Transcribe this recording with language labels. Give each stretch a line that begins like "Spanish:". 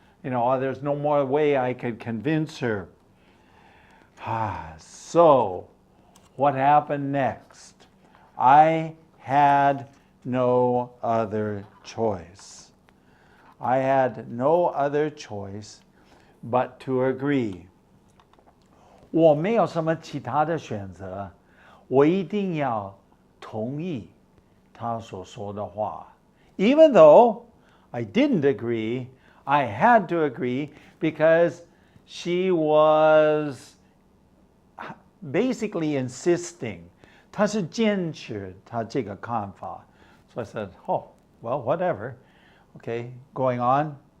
English: There's no more way I could convince her. So, what happened next? I had no other choice. I had no other choice but to agree.
Chinese: 我没有什么其他的选择，我一定要同意他所说的话。
English: Even though I didn't agree, I had to agree because she was basically insisting.
Chinese: 她是坚持她这个看法。
English: So I said, oh, well, whatever. Okay, going on.